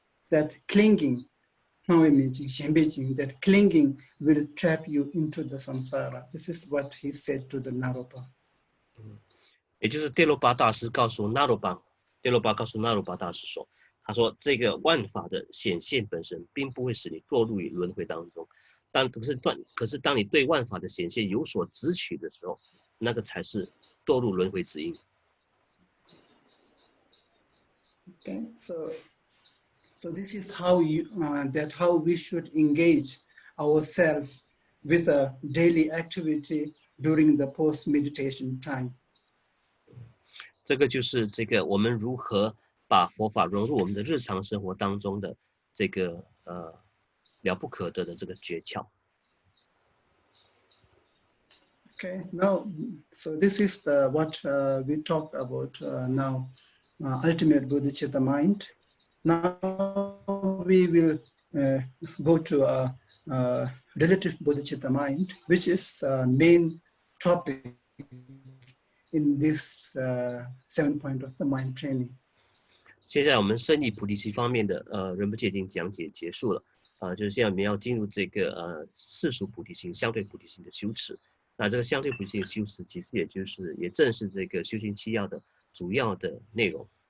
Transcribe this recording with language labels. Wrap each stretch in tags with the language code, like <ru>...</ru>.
<en>That clinging, that clinging will trap you into the samsara. This is what he said to the Naropa.</en> <zh>也就是跌罗巴大师告诉纳罗巴，跌罗巴告诉纳罗巴大师说，他说这个万法的显现本身并不会使你堕入于轮回当中，可是当你对万法的显现有所执取的时候，那个才是堕入轮回之因。</zh> <en>Okay, so this is how how we should engage ourselves with a daily activity during the post meditation time.</en> <zh>这个就是这个我们如何把佛法融入我们的日常生活当中的这个了不可得的这个诀窍。</zh> <en>Okay, now, so this is what we talked about now, ultimate Bodhicitta mind. Now we will go to a relative Bodhicitta mind, which is the main topic in this 7 point of the mind training.</en> <zh>现在我们胜利菩提心方面的仁波切已经讲解结束了就是现在我们要进入这个世俗菩提心、相对菩提心的修持。那这个相对菩提心的修持，其实也正是这个修行七要的主要的内容。</zh>